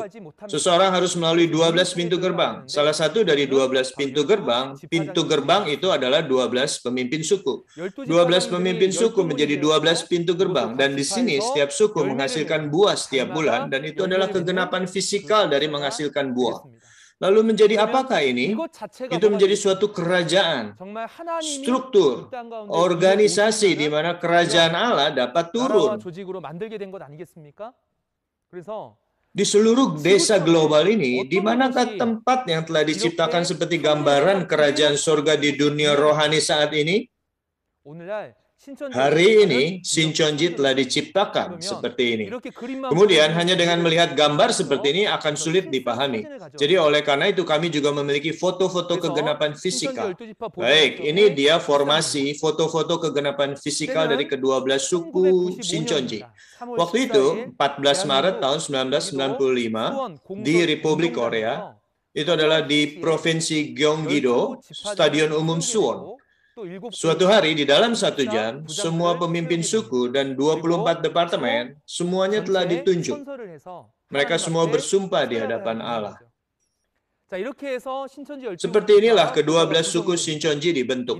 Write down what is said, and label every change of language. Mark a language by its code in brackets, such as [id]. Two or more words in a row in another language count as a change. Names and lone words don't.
[id] Seseorang harus melalui 12 pintu gerbang. Salah satu dari 12 pintu gerbang itu adalah 12 pemimpin suku. 12 pemimpin suku menjadi 12 pintu gerbang. Dan di sini setiap suku menghasilkan buah setiap bulan, dan itu adalah kegenapan fisikal dari menghasilkan buah. Lalu menjadi apakah ini? [ko] 이것 자체가 [id] Itu [ko] 뭐가 [id] menjadi [ko] 되겠습니까? [id] suatu kerajaan, [ko] 정말 하나님이 [id] struktur, [ko] 이 땅 가운데 [id] organisasi di [ko] 오시면은 [id] mana kerajaan Allah dapat [ko] 나라와 [id] turun. [ko] 조직으로 만들게 된 것 아니겠습니까? 그래서 [id] Di seluruh desa global ini, di [ko] 어떤 [id] manakah [ko] 것이 [id] tempat yang telah diciptakan [ko] 이렇게 [id] seperti [ko] 천지를 [id] gambaran [ko] 향한 [id] kerajaan [ko] 그대로 [id] surga di dunia rohani saat ini? [ko] 오늘날 신천지 [id] Hari ini, [ko] 이렇게 [id] Shincheonji telah [ko] 천지를 [id] diciptakan [ko] 그러면 [id] seperti ini. [ko] 이렇게 그림만 [id] Kemudian, [ko] 보고 [id] hanya dengan melihat gambar seperti ini akan [ko] 그래서 [id] sulit [ko] 실제 [id] dipahami. [ko] 사진을 가져왔어요. [id] Jadi, oleh karena itu kami juga memiliki foto-foto [ko] 그래서 [id] kegenapan [ko] 신천지 [id] fisika. [ko] 12지파 [id] Baik, ini [ko] 보좌석에 [id] dia [ko] 일상입니다. [id] formasi foto-foto kegenapan fisikal dari kedua-belas suku Shincheonji. [ko] 1995년입니다. 3월 [id] Waktu itu, [ko] 14일 [id] 14 Maret tahun [ko] 대한민국 [id] 1995, [ko] 수원 [id] di [ko] 공설 [id] Republik Korea, [ko] 운동장에서 [id] itu adalah di Provinsi Gyeonggi-do, Stadion Umum Suwon. Suatu hari di dalam 1 jam, semua pemimpin suku dan 24 departemen, semuanya telah ditunjuk. Mereka semua bersumpah di hadapan Allah. Seperti inilah kedua-belas suku Shincheonji dibentuk.